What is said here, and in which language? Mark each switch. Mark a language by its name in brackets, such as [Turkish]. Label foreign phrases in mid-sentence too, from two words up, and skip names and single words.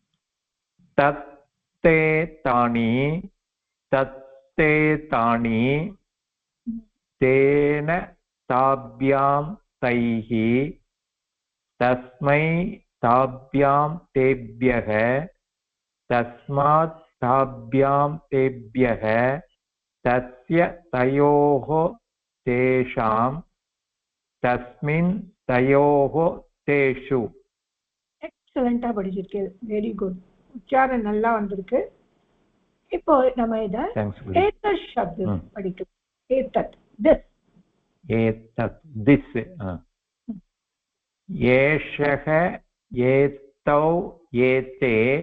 [Sanskrit] तत्ते तानि तत्ते तानि तेन ताभ्यां तैः तस्मै ताभ्यां तेभ्यः तस्मात् ताभ्यां तेभ्यः तस्य तयोः तेषां तस्मिन् तयोः तेषु. [Tamil] எக்ஸலண்டா படிச்சிருக்கேன், [English] very good. [Tamil] உச்சாரம் நல்லா வந்திருக்கு. இப்போ நம்ம இத ஏதத் சப்தம் படிக்கலாம். [Sanskrit] ஏதத், திஸ். ஏதத், திஸ். एषः, एतौ, एते,